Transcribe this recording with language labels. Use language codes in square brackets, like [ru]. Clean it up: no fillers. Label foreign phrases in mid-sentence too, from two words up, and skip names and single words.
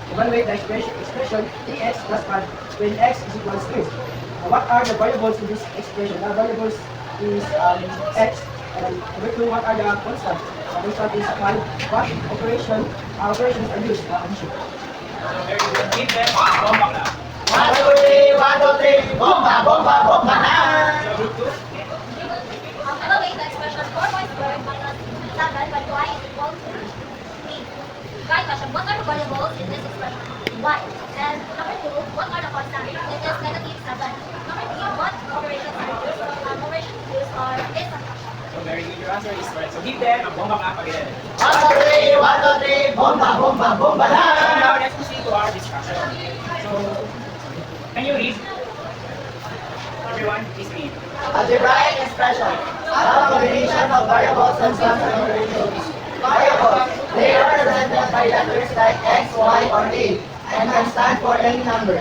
[en] Evaluate the expression 3x plus 1 when x is equals 3. What are the variables in this expression? The variables is x. And number 2, what are the constants? The constant is 5. What operations are used? Addition. So very good. Give them bomba clap. 1, 2, 3, 1, 2, 3, bomba, bomba, bomba na! So group 2. Evaluate the expression 4 squared minus 7 by y is equal to 3. Right question, what are the variables in this expression? Y. And number 2, what are the constants? It is negative 7. Number 3, what operations are used? Operations used are is subtraction. So very good. Your answer is right. So give them a bomba clap again. 1, 2, 3, 1, 2, 3, bomba, bomba, bomba na! So now let's proceed to our discussion. So can you read? Everyone, please read. Algebraic expression. A combination of variables and constant operations. Variables. They are represented by letters like x, y, or a, and can stand for any number.